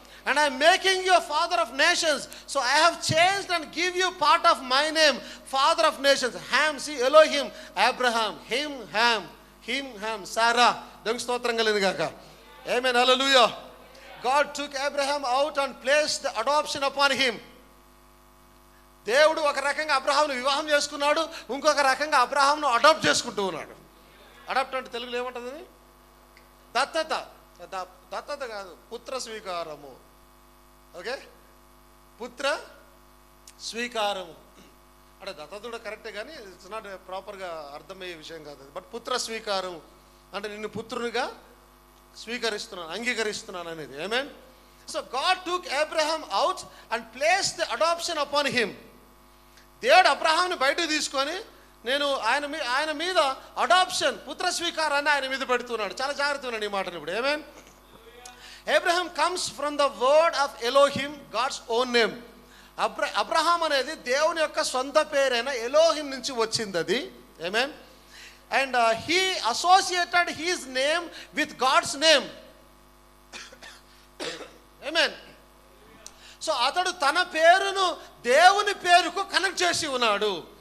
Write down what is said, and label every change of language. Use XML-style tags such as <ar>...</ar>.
<en>And I am making you a father of nations. So I have changed and give you part of my name, father of nations. Ham, see, Elohim, Abraham, him, Ham, Sarah.</en> <te>దానికి స్తోత్రం కలుగును గాక.</te> <en>Amen, hallelujah. God took Abraham out and placed the adoption upon him.</en> <te>దేవుడు ఒక రకంగా అబ్రహామును వివాహం చేసుకున్నాడు, ఇంకొక రకంగా అబ్రహామును అడాప్ట్ చేసుకుంటూ ఉన్నాడు. అడాప్ట్ అంటే తెలుగులో ఏమంటుంది? దత్తత. దత్తత కాదు, పుత్ర స్వీకారము. ఓకే, పుత్ర స్వీకారము అంటే దత్తత కూడా కరెక్టే, కానీ</te> <en>it's not</en> <te>ప్రాపర్గా అర్థమయ్యే విషయం కాదు అది. బట్ పుత్ర స్వీకారం అంటే నిన్ను పుత్రునిగా స్వీకరిస్తున్నాను, అంగీకరిస్తున్నాను అనేది. ఆమేన్.</te> <en>So God took Abraham out and place the adoption upon him.</en> <te>దేవుడు అబ్రహాంని బయటకు తీసుకొని ఆయన మీద అడాప్షన్, పుత్ర స్వీకారాన్ని ఆయన మీద పెడుతున్నాడు. చాలా జాగ్రత్తగా ఉన్నాడు ఈ మాటను ఇప్పుడు. ఆమేన్.</te> <en>Abraham comes from the word of Elohim, God's own name.</en> <te>Abraham అనేది దేవుని యొక్క సొంత పేరైన ఎలోహిం నుంచి వచ్చింది అది. ఆమేన్.</te> <en>And he associated his name with God's name. Amen.</en> <te>So అతడు తన పేరును దేవుని పేరుకు కనెక్ట్ చేసి ఉన్నాడు.</te>